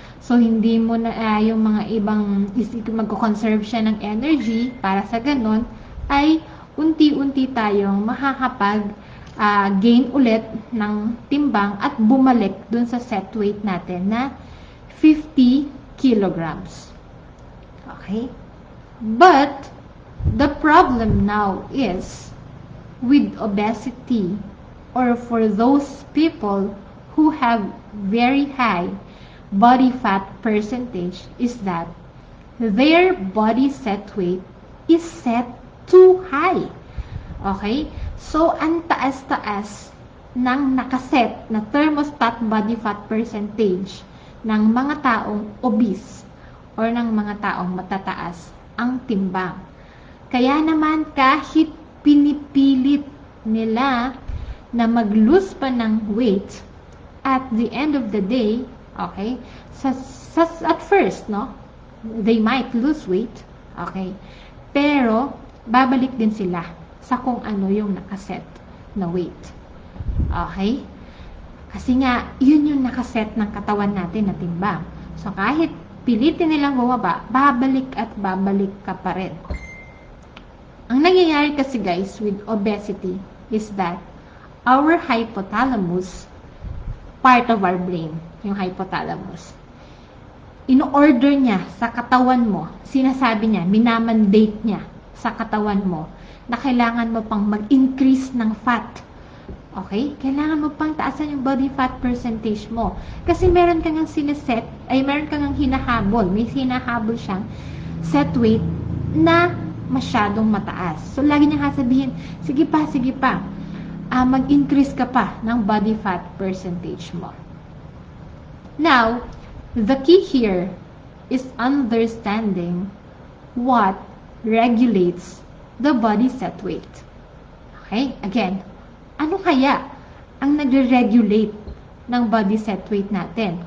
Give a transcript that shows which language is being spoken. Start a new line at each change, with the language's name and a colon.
Filipino: So, hindi mo na yung mga ibang magko-conserve siya ng energy para sa ganun, ay unti-unti tayong makakapag gain ulit ng timbang at bumalik dun sa set weight natin na 50 kilograms.
English: Okay? But, the problem now is, with obesity, or for those people who have very high body fat percentage, is that their body set weight is set too high. Okay?
Filipino: So, ang taas-taas ng nakaset na thermostat body fat percentage ng mga taong obese or ng mga taong matataas ang timbang. Kaya naman kahit pinipilit nila na mag-lose pa ng weight,
English: at the end of the day,
Filipino: okay, at first, no,
English: they might lose weight,
Filipino: okay, pero babalik din sila sa kung ano yung nakaset na weight. Okay? Kasi nga, yun yung nakaset ng katawan natin na timbang. So, kahit pilitin nilang bumaba, babalik at babalik ka pa rin. Ang nangyayari kasi
English: guys with obesity is that our hypothalamus part of our brain, yung hypothalamus.
Filipino: In-order niya sa katawan mo, sinasabi niya, minamandate niya sa katawan mo, na kailangan mo pang mag-increase ng fat. Okay? Kailangan mo pang taasan yung body fat percentage mo. Kasi meron kang siniset, meron kang hinahabol. May hinahabol siyang set weight na masyadong mataas. So, lagi niya sasabihin, sige pa, mag-increase ka pa ng body fat percentage mo.
English: Now, the key here is understanding what regulates the body set weight. Okay?
Filipino: Again, ano kaya ang nagre-regulate ng body set weight natin?